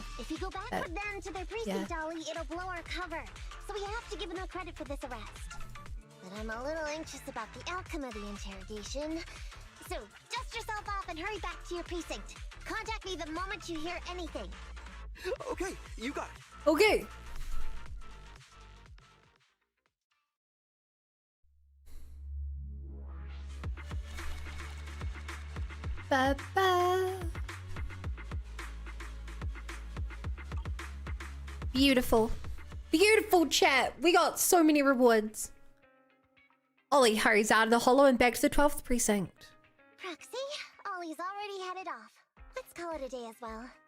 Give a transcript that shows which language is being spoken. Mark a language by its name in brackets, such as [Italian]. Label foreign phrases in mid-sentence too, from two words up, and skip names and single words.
[English] If you go back with them to their precinct, Ollie, it'll blow our cover. So we have to give them credit for this arrest. But I'm a little anxious about the outcome of the interrogation. So dust yourself off and hurry back to your precinct. Contact me the moment you hear anything. Okay, you got it. Okay. Ba-ba. Beautiful. Beautiful chat. We got so many rewards. Ollie hurries out of the hollow and back to the 12th precinct. Proxy, Ollie's already headed off. Let's call it a day as well.